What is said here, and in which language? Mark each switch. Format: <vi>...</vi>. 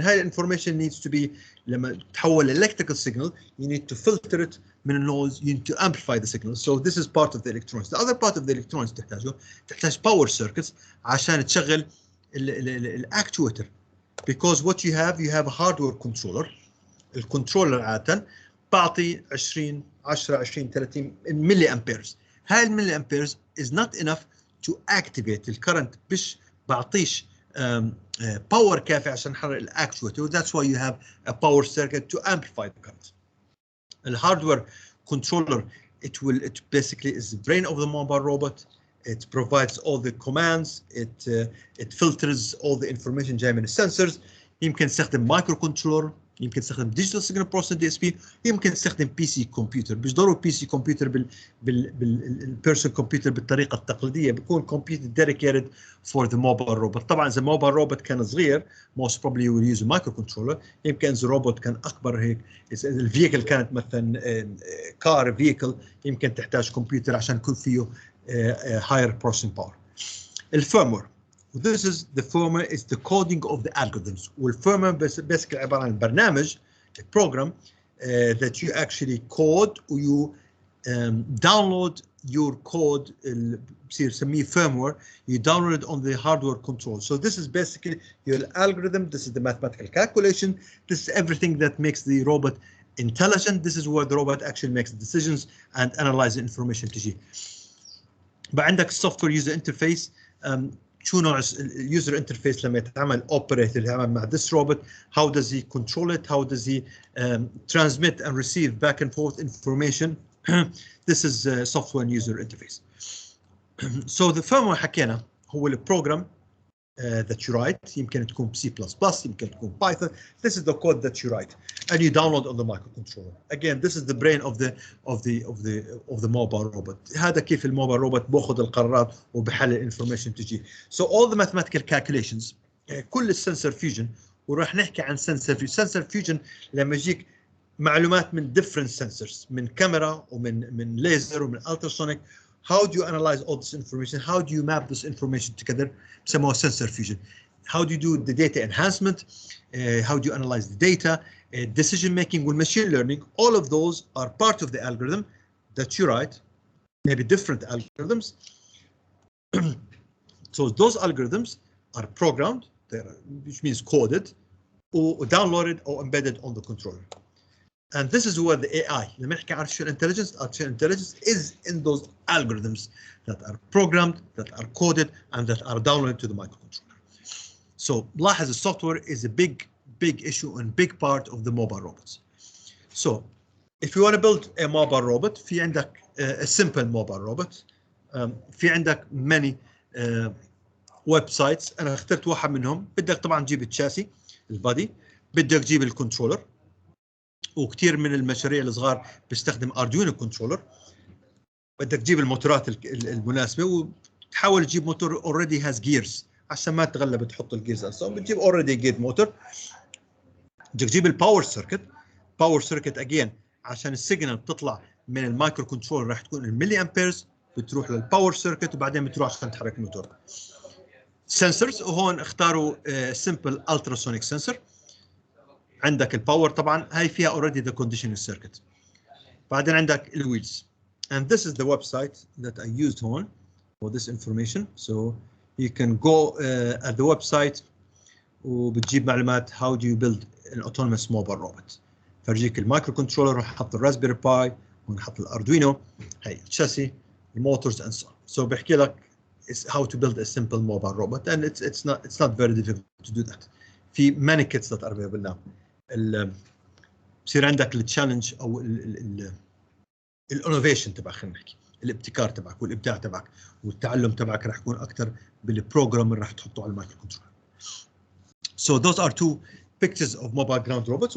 <en>هاي information needs to be</en> <ar>لما تحول</ar> <en>electrical signal you need to filter it</en> <ar>من النويز,</ar> <en>you need to amplify the signal. So this is part of the electronics. The other part of the electronics تحتاج power circuits</en> <ar>عشان تشغل</ar> <en>actuator, because what you have a hardware controller.</en> <ar>الكنترولر عادة بعطي 10 20 30 ملي امبيرز. هاي الملي امبيرز</ar> <en>is not enough to activate</en> <ar>الكرنت, مش بعطيش باور كافي عشان نحرك الاكتويتر.</ar> <en>That's why you have a power circuit to amplify the current. الهاردوير controller it basically is the brain of the mobile robot. It provides all the commands. It filters all the information</en> <ar>جاي من السنسرز. يمكن تستخدم مايكرو كنترولر, يمكن تستخدم ديجيتال سيجنال بروسيسنج دي اس بي, يمكن تستخدم بي سي كمبيوتر. مش ضروري بي سي كمبيوتر بالبيرسونال كمبيوتر بالطريقه التقليديه, بيكون كمبيوتر</ar> <en>Dedicated for the mobile robot.</en> <ar>طبعا اذا الموبايل روبوت كان صغير</ar> <en>most probably you will use a microcontroller.</en> <ar>يمكن اذا الروبوت كان اكبر هيك, اذا الفيكل كانت مثلا كار فيكل, يمكن تحتاج كمبيوتر عشان يكون فيه</ar> <en>higher processing power. الفيرموير, this is the firmware is the coding of the algorithms. والفيرموير basically</en> <ar>عبارة عن برنامج</ar> <en>program that you actually code or you download your code</en> <ar>بصير سميه</ar> <en>firmware. You download it on the hardware control. So this is basically your algorithm. This is the mathematical calculation. This is everything that makes the robot intelligent. This is where the robot actually makes decisions and analyze the information</en> <ar>تجي. بقى عندك</ar> <en>software user interface.</en> <ar>شو نوع اليوزر انترفيس لما يتعامل اوبريتور يتعامل مع</ar> <en>this robot? How does he control it? How does he transmit and receive back and forth information? This is software and user interface. So the firmware</en> <ar>حكينا هو البروجرام</ar> <en>that you write.</en> <ar>يمكن تكون C++, يمكن تكون Python.</ar> <en>This is the code that you write and you download on the microcontroller. Again, this is the brain of the mobile robot.</en> <ar>هذا كيف الموبايل روبوت باخذ القرارات وبحلل information تجي.</ar> <en>So all the mathematical calculations,</en> <ar>كل السنسور فيوجن, وراح نحكي عن سنسور فيوجن. سنسور فيوجن لما يجيك معلومات من</ar> <en>different sensors,</en> <ar>من كاميرا ومن ليزر ومن ultrasonic.</ar> <en>How do you analyze all this information? How do you map this information together?</en> <ar>بسموها</ar> <en>sensor fusion. How do you do the data enhancement? How do you analyze the data? Decision making with machine learning. All of those are part of the algorithm that you write. Maybe different algorithms. So those algorithms are programmed, which means coded, or downloaded or embedded on the controller. And this is where the AI,</en> <ar>لما نحكي</ar> <en>artificial intelligence is in those algorithms that are programmed, that are coded, and that are downloaded to the microcontroller. So</en> <ar>لاحظ</ar> <en>the software is a big issue and big part of the mobile robots. So if you want to build a mobile robot,</en> <ar>في عندك</ar> <en>a simple mobile robot.</en> <ar>في عندك</ar> <en>many websites.</en> <ar>أنا اخترت واحد منهم. بدك طبعا تجيب الشاسي البادي, بدك تجيب الكنترولر, وكثير من المشاريع الصغار بيستخدم اردوينو كنترولر. بدك تجيب الموتورات المناسبه وتحاول تجيب موتور</ar> <en>already has gears</en> <ar>عشان ما تتغلب تحط الجيرز اصلا. بتجيب</ar> <en>already geared</en> <ar>موتور. بدك تجيب الباور سيركت again عشان السيجنال تطلع من المايكرو كنترولر راح تكون الملي امبيرز, بتروح للباور سيركت وبعدين بتروح عشان تحرك الموتور.</ar> <en>sensors,</en> <ar>وهون اختاروا</ar> <en>simple ultrasonic sensor.</en> <ar>عندك الباور طبعا هاي فيها</ar> <en>already the conditioning circuit.</en> <ar>بعدين عندك الويلز.</ar> <en>And this is the website that I used هون for this information. So you can go at the website</en> <ar>وبتجيب معلومات</ar> <en>how do you build an autonomous mobile robot.</en> <ar>فرجيك المايكرو كنترولر, وحط الراسبيري باي ونحط الاردوينو هي الشاسي الموتورز</ar> <en>and so on. So</en> <ar>بحكي لك</ar> <en>how to build a simple mobile robot and it's not very difficult to do that. في many kits that are available now.</en> <ar>بصير عندك التشالنج او الانوفيشن تبعك، خلينا نحكي الابتكار تبعك والابداع تبعك والتعلم تبعك راح يكون اكثر بالبروجرام اللي راح تحطه على المايكرو كنترول.</ar> <en>So those are two pictures of mobile ground robots.</en>